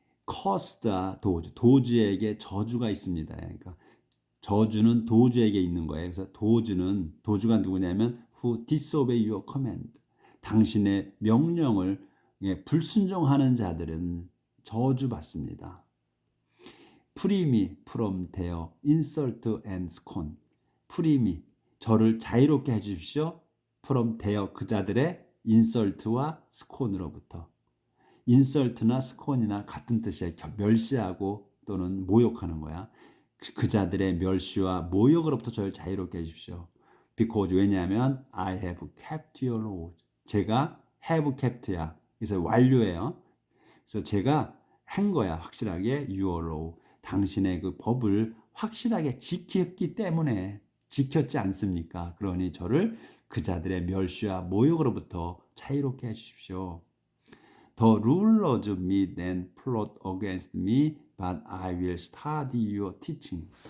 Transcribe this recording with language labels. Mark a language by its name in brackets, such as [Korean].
[English] cursed are those, [Korean] 도주에게 저주가 있습니다. 그러니까 저주는 도주에게 있는 거예요. 그래서 도주가 누구냐면 [English] who disobey your command. [Korean] 당신의 명령을 불순종하는 자들은 저주받습니다. [English] Free me from their insult and scorn. Free me, [Korean] 저를 자유롭게 해주십시오. [English] from their [Korean] 그자들의 인설트와 스콘으로부터. 인설트나 스콘이나 같은 뜻이에요. 멸시하고 또는 모욕하는 거야. 그자들의 멸시와 모욕으로부터 저를 자유롭게 해주십시오. [English] Because 왜냐하면 I have kept your law. [Korean] 제가 have kept야. 그래서 완료예요. 그래서 제가 한 거야. [English] 확실하게 your law. [Korean] 당신의 그 법을 확실하게 지켰기 때문에 지켰지 않습니까? 그러니 저를 그자들의 멸시와 모욕으로부터 자유롭게 해주십시오. [English] The rulers meet and plot against me, but I will study your teaching.